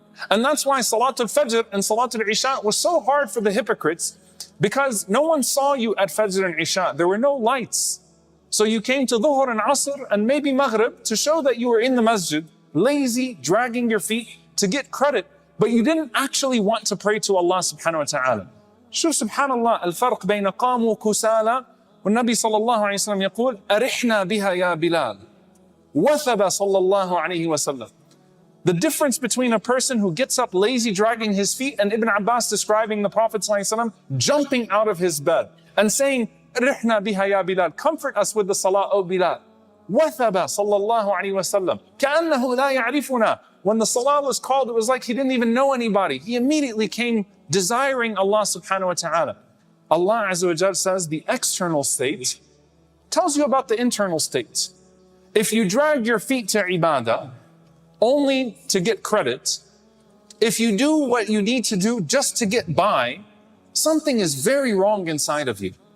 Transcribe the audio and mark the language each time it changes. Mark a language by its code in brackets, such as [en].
[en] And that's why Salat al-Fajr and Salat al-Isha was so hard for the hypocrites, because no one saw you at Fajr and Isha. There were no lights. So you came to Dhuhr and Asr and maybe Maghrib to show that you were in the masjid, lazy, dragging your feet to get credit, but you didn't actually want to pray to Allah subhanahu wa ta'ala. [ar] شوف سبحان الله الفرق بين قاموا كسالى والنبي صلى الله عليه وسلم يقول أرحنا بها يا بلال وثب صلى الله عليه وسلم. [en] The difference between a person who gets up lazy, dragging his feet, and Ibn Abbas describing the Prophet ﷺ jumping out of his bed and saying, [ar] رحنا بها يا بلال, [en] comfort us with the salah, O Bilal. [ar] وثب صلى الله عليه وسلم كأنه لا يعرفنا. [en] When the salah was called, it was like he didn't even know anybody. He immediately came desiring Allah subhanahu wa ta'ala. Allah Azza wa Jal says the external state tells you about the internal state. If you drag your feet to ibadah only to get credit, if you do what you need to do just to get by, something is very wrong inside of you.